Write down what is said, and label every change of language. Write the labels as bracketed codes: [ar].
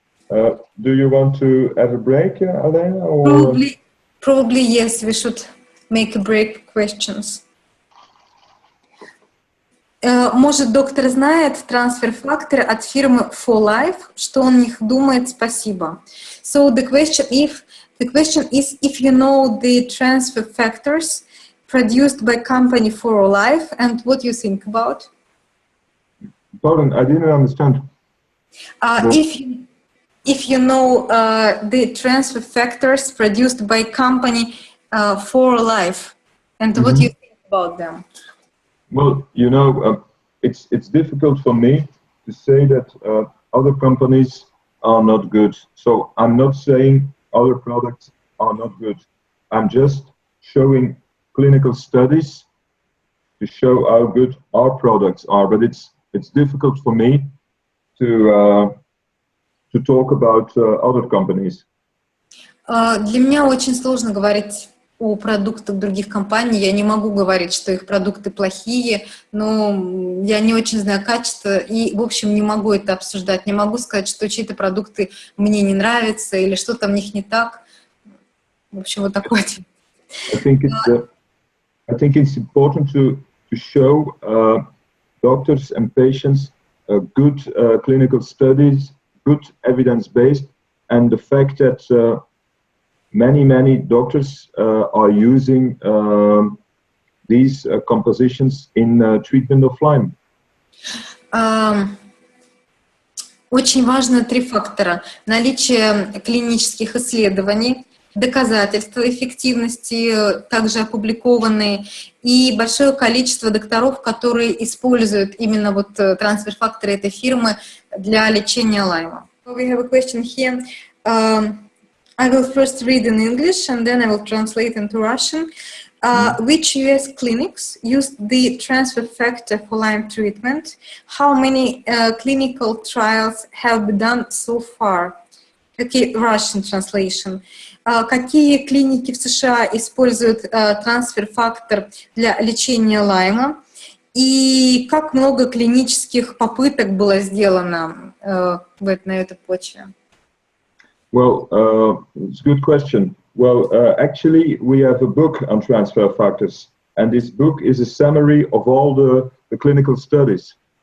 [en] Do you want to have a break, Alena? Or? Probably yes, we should make a break for questions. [ru] Может, доктор знает трансфер-факторы от фирмы For Life, что он о них думает? Спасибо. [en] So the question is if you know the transfer factors produced by company For Life and what you think about? Pardon, I didn't understand. If you know the transfer factors produced by company For Life and what you think about them? Well, you know, it's difficult for me to say that other companies are not good. So I'm not saying other products are not good. I'm just showing clinical studies to show how good our products are. But it's difficult for me to talk about other companies. [ru] Для меня очень сложно говорить о продуктах других компаний. Я не могу говорить, что их продукты плохие, но я не очень знаю качество и, в общем, не могу это обсуждать. Не могу сказать, что чьи-то продукты мне не нравятся или что-то в них не так. В общем, вот такой. [en] I think it's important to show doctors and patients good clinical studies, good evidence-based, and the fact that many doctors are using these compositions in treatment of Lyme? [ru] Очень важно три фактора. Наличие клинических исследований, доказательства эффективности, также опубликованные, и большое количество докторов, которые используют именно вот трансфер-факторы этой фирмы для лечения Лайма. [en] We have a question here. I will first read in English and then I will translate into Russian. Which US clinics used the transfer factor for Lyme treatment? How many clinical trials have been done so far? Okay, Russian translation. [ru] Какие клиники в США используют трансфер-фактор для лечения Лайма? И как много клинических попыток было сделано на этой почве? [en] Well, it's a good question. Well, actually, we have a book on transfer factors, and this book is a summary of all the clinical studies.